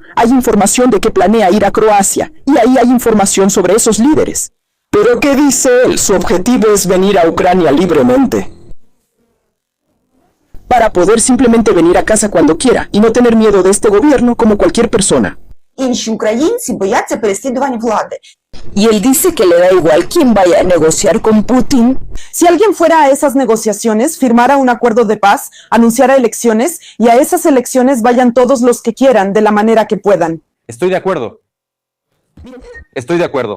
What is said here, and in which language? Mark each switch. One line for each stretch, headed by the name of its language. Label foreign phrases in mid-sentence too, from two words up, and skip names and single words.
Spanish: Hay información de que planea ir a Croacia, y ahí hay información sobre esos líderes. ¿Pero qué dice él? Su objetivo es venir a Ucrania libremente. Para poder simplemente venir a casa cuando quiera, y no tener miedo de este gobierno como cualquier persona.
Ukrainian: Інші українці бояться переслідувань влади.
Spanish: Y él dice que le da igual quién vaya a negociar con Putin. Si alguien fuera a esas negociaciones, firmara un acuerdo de paz, anunciara elecciones y a esas elecciones vayan todos los que quieran de la manera que puedan. Estoy de acuerdo. Estoy de acuerdo.